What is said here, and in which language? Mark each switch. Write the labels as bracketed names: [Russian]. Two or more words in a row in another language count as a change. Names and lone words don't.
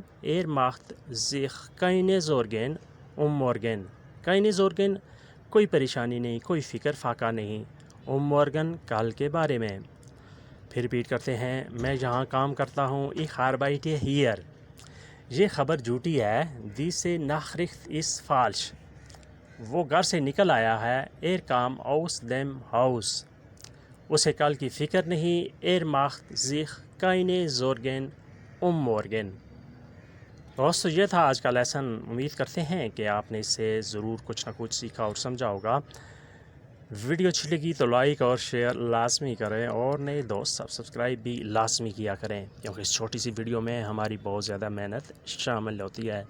[German] Er macht sich keine Sorgen morgen. keine Sorgen [Urdu] کوئی پریشانی نہیں, کوئی فکر فاقہ نہیں. morgen کل کے بارے میں. پھر ریپیٹ کرتے ہیں. میں یہاں کام کرتا ہوں. [German] Ich arbeite hier. [Urdu] یہ خبر جھوٹی ہے. [German] Diese Nachricht ist falsch. [Urdu] وہ گھر سے نکل آیا ہے. [German] Er kam aus dem Haus. [Urdu] اسے کل کی فکر نہیں. [German] Er macht sich keine Sorgen morgen. [Urdu] دوستو یہ تھا آج کا لیسن. امید کرتے ہیں کہ آپ نے اس سے ضرور کچھ نہ کچھ سیکھا اور سمجھا ہوگا. ویڈیو اچھی لگی تو لائک اور شیئر لازمی کریں, اور نئے دوست سبسکرائب بھی لازمی کیا کریں, کیونکہ اس چھوٹی سی ویڈیو میں ہماری بہت زیادہ محنت شامل ہوتی ہے.